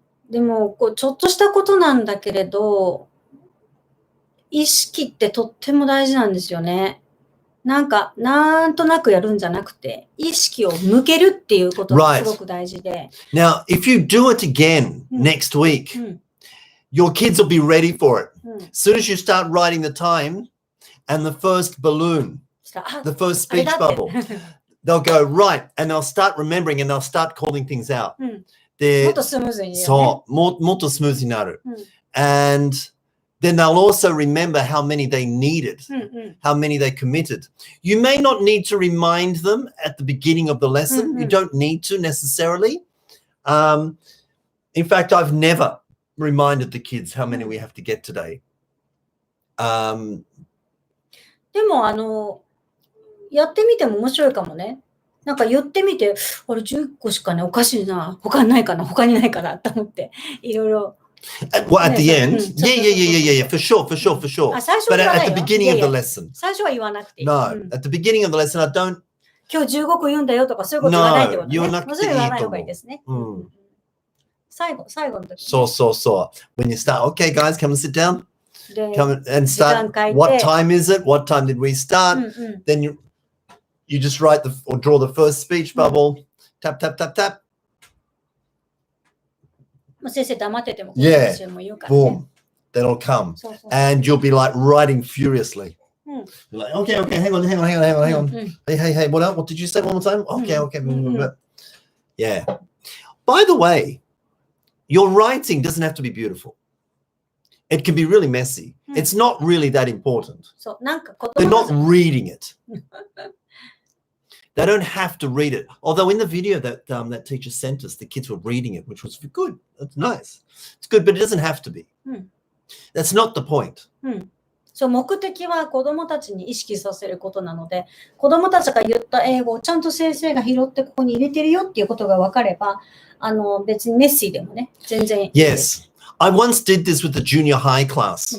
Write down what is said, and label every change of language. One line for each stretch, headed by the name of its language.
Japanese: でも、ちょっとしたことなんだけれど、意識ってとっても大事なんですよね。なんとなくやるんじゃなくて、意識を向けるっていうことがすごく大事で。
English: Now, if you do it again next week, your kids will be ready for it. As soon as you start writing the time and the first balloon, the first speech bubble, they'll go, right, and they'll start remembering and they'll start calling things out.
Japanese: もっとスムーズにね。そう、もっとスムーズになる。
English: And then they'll also remember how many they needed, how many they committed. You may not need to remind them at the beginning of the lesson. You don't need to necessarily. In fact, I've never reminded the kids how many we have to get today.
Japanese: でもやってみても面白いかもね。なんか言ってみて、あれ10個しかね、おかしいな。他にないかなと思って、いろいろ。
English: Well, at the end? Yeah, for sure. But at the beginning of the lesson.
Japanese: 最初は言わなくていい。
English: No, at the beginning of the lesson, I don't.
Japanese: 今日15個言うんだよとかそういうこと言わないってことね。言わなくていいと思う。それ言わない方がいいですね。最後の時。そう。
English: When you start, okay, guys, come and sit down. Come and start. What time is it? What time did we start? Then you just write or draw the first speech bubble. Tap.
Japanese: 先生黙ってても、
English: yeah, boom, that'll come, and you'll be like writing furiously. You're like, okay, hang on. Hey, what did you say one more time? Okay. Yeah. By the way, your writing doesn't have to be beautiful. It can be really messy. It's not really that important. They're not reading it. They don't have to read it. Although in the video that that teacher sent us, the kids were reading it, which was good. That's nice. It's good, but it doesn't have to be. That's not the point.
Japanese: そう、目的は子どもたちに意識させることなので、子どもたちが言った英語をちゃんと先生が拾ってここに入れてるよっていうことが分かれば、別にメッシーでもね、全然いいです。
English: Yes. I once did this with the junior high class.